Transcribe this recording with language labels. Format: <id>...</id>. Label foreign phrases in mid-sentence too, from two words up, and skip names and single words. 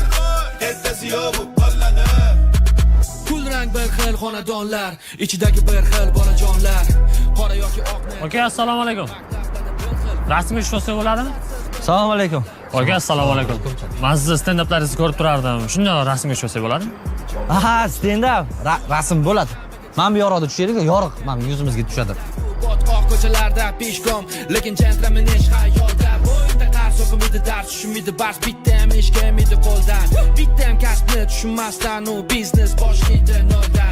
<uz>Ertasi yo'q bu bollani. Kul rang bir xil xonadonlar, ichidagi bir xil bolajonlar. Qora yoki oqni. Aka, assalomu alaykum. Rasmiy sho'se bo'ladimi? Assalomu alaykum. Aka, assalomu alaykum. Men sizni stand-uplaringizni ko'rib turardim. Shunday rasmiy sho'se bo'ladimi? Aha, stand-up. Rasm bo'ladi. Men bu yoqda tushaylik, yorug', men yuzimizga tushadi. Botqoq ko'chalarda peshkom, lekin gentleman ish hayolda. Bo'yinda qars o'qimidi, dars tushunmaydi, bars bitta ham ish kelmaydi qo'ldan. Bitta ham kasbni tushunmasdan u biznes boshlaydi noldan.</uz>